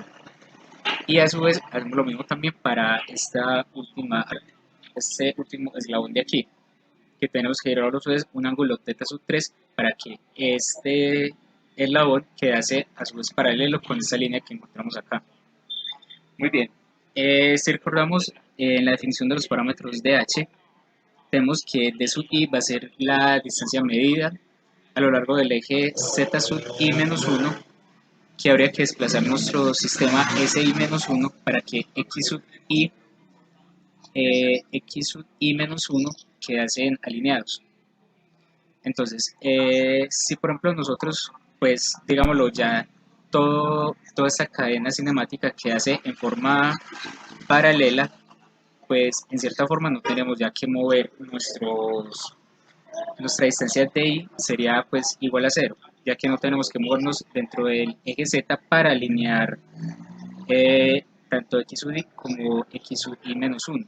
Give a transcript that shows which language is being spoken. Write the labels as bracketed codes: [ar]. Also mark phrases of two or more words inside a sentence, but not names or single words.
[es] Y a su vez hacemos lo mismo también para este último eslabón de aquí, que tenemos que girar a su vez un ángulo θ sub 3 para que este eslabón quedase a su vez paralelo con esta línea que encontramos acá. Muy bien, si recordamos en la definición de los parámetros de h, tenemos que d sub i va a ser la distancia medida a lo largo del eje z sub i menos 1, que habría que desplazar nuestro sistema SI-1 para que X sub I menos 1 quedasen alineados. Entonces, si por ejemplo nosotros, pues digámoslo ya, toda esta cadena cinemática que hace en forma paralela, pues en cierta forma no tenemos ya que mover nuestra distancia de I sería pues igual a 0, ya que no tenemos que movernos dentro del eje Z para alinear tanto X sub I como X sub I menos 1.